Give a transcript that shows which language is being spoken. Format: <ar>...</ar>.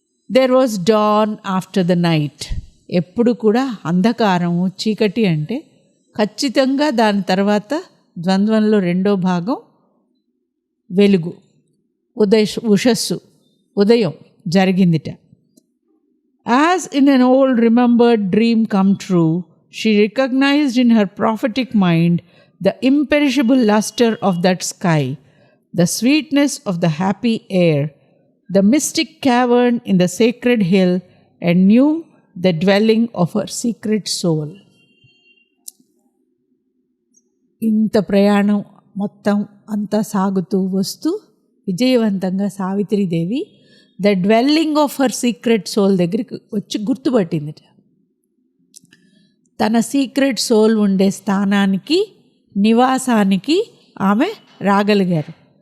<en>There was dawn after the night.</en> <te>ఎప్పుడు కూడా అంధకారము చీకటి అంటే ఖచ్చితంగా దాని తర్వాత ద్వంద్వంలో రెండో భాగం వెలుగు, ఉషస్సు, ఉదయం జరిగిందిట.</te> <en>As in an old remembered dream come true, she recognized in her prophetic mind the imperishable luster of that sky, the sweetness of the happy air, the mystic cavern in the sacred hill, and knew the dwelling of her secret soul.</en> <te>ఇంత ప్రయాణం మొత్తం అంతా సాగుతూ వస్తూ విజయవంతంగా Savitri Devi</te> <en>the dwelling of her secret soul</en> <te>దగ్గరికి వచ్చి గుర్తుపట్టిందిట. తన</te> <en>secret soul</en> <te>ఉండే స్థానానికి, నివాసానికి ఆమె రాగలిగారు.</te>